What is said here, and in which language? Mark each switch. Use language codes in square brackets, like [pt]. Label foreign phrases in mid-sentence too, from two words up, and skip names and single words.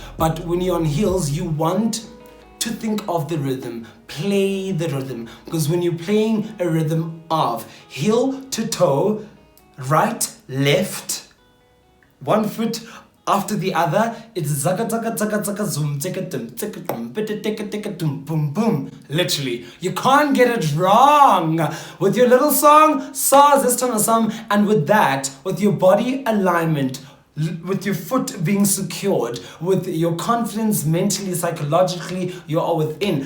[en] But when you're on heels, you want to think of the rhythm, play the rhythm. Because when you're playing a rhythm of heel to toe, right, left, one foot after the other, it's zaka zaka zaka zaka zoom tika dum tika dum bita tika tika dum boom boom. Literally, you can't get it wrong with your little song, sa zestana sam, and with that, with your body alignment, with your foot being secured, with your confidence mentally, psychologically, you are within.